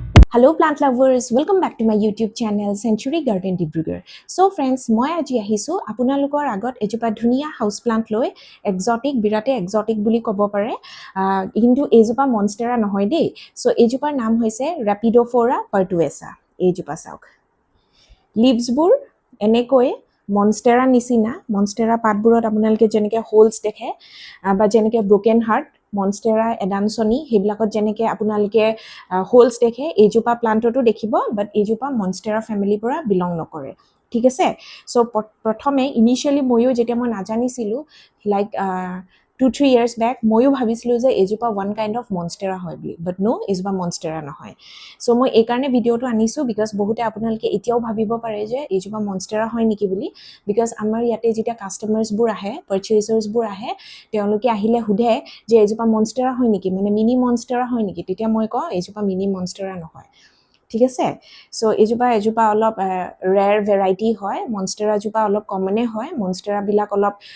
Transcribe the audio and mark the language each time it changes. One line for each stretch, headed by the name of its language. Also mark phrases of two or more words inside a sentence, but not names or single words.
English: Hello plant lovers, welcome back to my YouTube channel Century Garden Dibrugarh. So friends,
Assamese: মই আজি আহিছো আপোনালোকৰ আগত এজোপা ধুনিয়া হাউস প্লান্ট লৈ exotic বিৰাতে exotic বুলি ক'ব পাৰে কিন্তু এজোপা monstera নহয় দেই সো এজোপাৰ নাম হৈছে Raphidophora pertusa এজোপা চাওক leaves বোৰ এনেকৈ monstera নিচিনা monstera পাতবোৰত আপোনালোকে যেনেকৈ হোলস দেখে বা যেনেকৈ
English: broken heart
Assamese: Monstera edansoni হেবিলাকত যেনেকৈ আপোনালোকে হোলস দেখে এজোপা প্লান্টটো দেখিব বাট এজোপা Monstera ফ্যামিলি পৰা বিলং নকৰে ঠিক আছে সো প্ৰথমে ইনিশিয়ালি ময়ো যেতিয়া মই নাজানিছিলো লাইক 2-3
English: years back
Assamese: ময়ো ভাবিছিলো যে এজোপা
English: one kind of
Assamese: Monstera হয় বুলি
English: but no
Assamese: এজোপা Monstera নহয় সো মই এই কাৰণে ভিডিওটো আনিছো বিকজ বহুতে আপোনালোকে এতিয়াও ভাবিব পাৰে যে এজোপা Monstera হয় নেকি বুলি বিকজ আমাৰ ইয়াতে যেতিয়া কাস্টমাৰ্স বোৰ আহে পাৰচেজাৰ্স বোৰ আহে তেওঁলোকে আহিলে হুধে যে এজোপা Monstera হয় নেকি মানে মিনি Monstera হয় নেকি তেতিয়া মই কওঁ এজোপা মিনি Monstera নহয় ঠিক আছে সো এজোপা অলপ
English: rare variety
Assamese: হয় Monstera জোপা অলপ কমনে হয় Monstera বিলাক অলপ